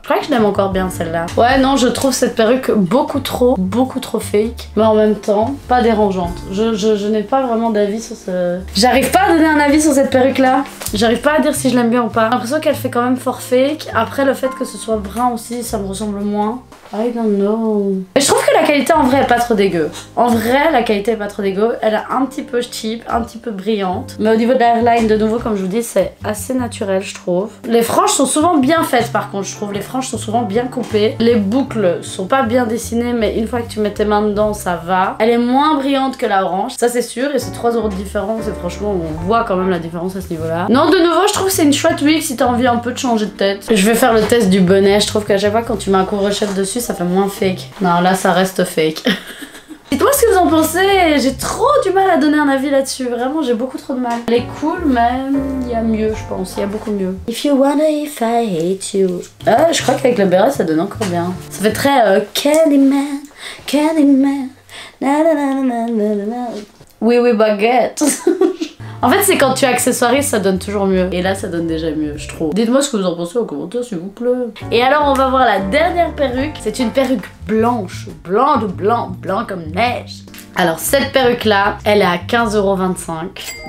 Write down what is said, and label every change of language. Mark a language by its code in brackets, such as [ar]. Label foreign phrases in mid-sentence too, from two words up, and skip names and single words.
[fr] Je crois que je l'aime encore bien, celle-là. Ouais, non, je trouve cette perruque beaucoup trop fake. Mais en même temps, pas dérangeante. Je n'ai pas vraiment d'avis sur ce... J'arrive pas à donner un avis sur cette perruque-là. J'arrive pas à dire si je l'aime bien ou pas. J'ai l'impression qu'elle fait quand même fort fake. Après, le fait que ce soit brun aussi, ça me ressemble moins. [en] I don't know. [fr] Mais je trouve que la qualité en vrai est pas trop dégueu. En vrai, la qualité est pas trop dégueu. Elle est un petit peu cheap, un petit peu brillante. Mais au niveau de la hairline, de nouveau, comme je vous dis, c'est assez naturel, je trouve. Les franges sont souvent bien faites, par contre, je trouve. Les franges sont souvent bien coupées. Les boucles sont pas bien dessinées, mais une fois que tu mets tes mains dedans, ça va. Elle est moins brillante que la orange, ça c'est sûr. Et c'est 3 € de différence. Et franchement, on voit quand même la différence à ce niveau-là. Non, de nouveau, je trouve que c'est une chouette wig si t'as envie un peu de changer de tête. Je vais faire le test du bonnet. Je trouve qu'à chaque fois, quand tu mets un couvre-chef dessus, ça fait moins fake. Non, là, ça reste fake. Dites-moi ce que vous en pensez. J'ai trop du mal à donner un avis là-dessus. Vraiment, j'ai beaucoup trop de mal. Elle est cool, mais il y a mieux, je pense. Il y a beaucoup mieux. [en] If you wanna, if I hate you. [fr] Je crois qu'avec le béret, ça donne encore bien. Ça fait très Candyman, Candyman. Na na na na na na na. Oui, oui, baguette. En fait, c'est quand tu accessoirises, ça donne toujours mieux. Et là, ça donne déjà mieux, je trouve. Dites-moi ce que vous en pensez en commentaire, s'il vous plaît. Et alors, on va voir la dernière perruque. C'est une perruque blanche. Blanc de blanc, blanc comme neige. Alors, cette perruque-là, elle est à 15,25 €.